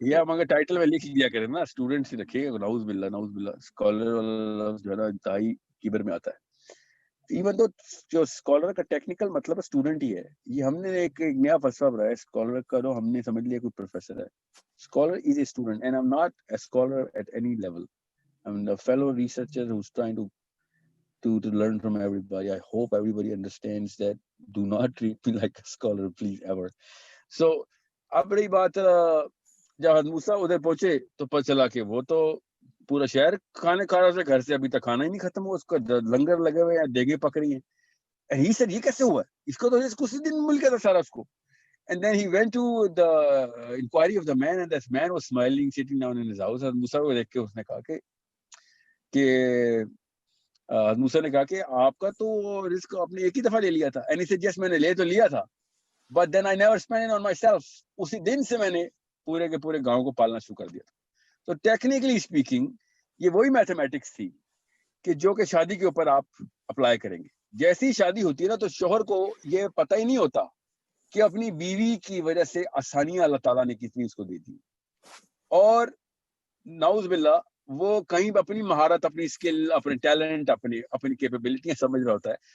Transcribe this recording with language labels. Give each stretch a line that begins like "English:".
Urdu: کیا, مگر ٹائٹل میں لکھ دیا کریں نا, اسٹوڈنٹس ہی رکھیے گا, نعوذ باللہ نعوذ باللہ. اسکالر والا جو ہے نا انتہائی کیبر میں آتا ہے. ایون تو جو اسکالر کا ٹیکنیکل مطلب اسٹوڈنٹ ہی ہے, یہ ہم نے ایک نیا فلسفہ بنایا اسکالر کا, جو ہم نے سمجھ لیا کوئی پروفیسر ہے.
English: Scholar is a student, and I am not a scholar at any level. I am a fellow researcher who's trying to learn from everybody. I hope everybody understands that. Do not treat me like a scholar, please, ever.
Urdu: So اب رہی بات, جب موسیٰ ادھر پہنچے تو پتہ چلا کہ وہ تو پورا شہر کھانے کھا رہا تھا, گھر سے ابھی تک کھانا ہی نہیں ختم ہوا, اس کا لنگر لگے ہوئے ہیں, دیگیں پک رہی ہیں.
English: And he said,
Urdu: یہ کیسے ہوا؟ اس کو تو اسی دن مل گیا تھا سارا اس کو.
English: And then he went to the inquiry of the man, and this man was smiling, sitting down in his house.
Urdu: اور موسیٰ کو دیکھ کے اس نے کہا کہ موسیٰ نے کہا کہ آپ کا تو رزق آپ نے ایک ہی دفعہ لے لیا تھا.
English: And he said, yes,
Urdu: میں نے لے تو لیا تھا,
English: but then I never spent it on myself.
Urdu: اسی دن سے میں نے پورے کے پورے گاؤں کو پالنا شروع کر دیا تھا. تو ٹیکنیکلی اسپیکنگ یہ وہی میتھمیٹکس تھی کہ جو کہ شادی کے اوپر آپ اپلائی کریں گے. جیسی شادی ہوتی ہے نا, تو شوہر کو یہ پتہ ہی نہیں ہوتا کہ اپنی بیوی کی وجہ سے آسانیاں اللہ تعالیٰ نے کتنی اس کو دی تھی, اور نعوذ باللہ وہ کہیں اپنی مہارت, اپنی اسکل, اپنے ٹیلنٹ, اپنی کیپیبلٹیاں سمجھ رہا ہوتا ہے.